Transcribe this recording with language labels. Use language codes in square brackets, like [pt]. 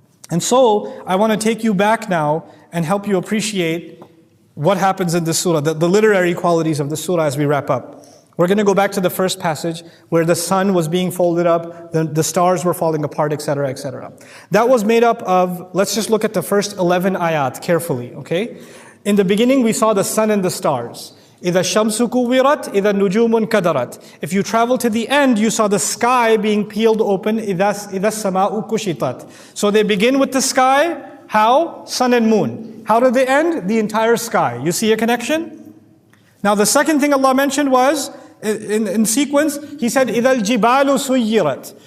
[en] And so, I want to take you back now and help you appreciate what happens in this surah, the literary qualities of the surah as we wrap up. We're going to go back to the first passage where the sun was being folded up, the stars were falling apart, etc., etc. That was made up of, let's just look at the first 11 ayat carefully, okay? In the beginning, we saw the sun and the stars. [ar] إِذَا الشَّمْسُ كُوِّرَتْ إِذَا النُّجُومُ انْكَدَرَتْ. [en] If you travel to the end, you saw the sky being peeled open. [ar] إِذَا السَّمَاءُ كُشِطَتْ. [en] So they begin with the sky. How? Sun and moon. How do they end? The entire sky. You see a connection? Now the second thing Allah mentioned was, in sequence, He said, [ar] إِذَا الْجِبَالُ سُيِّرَتْ.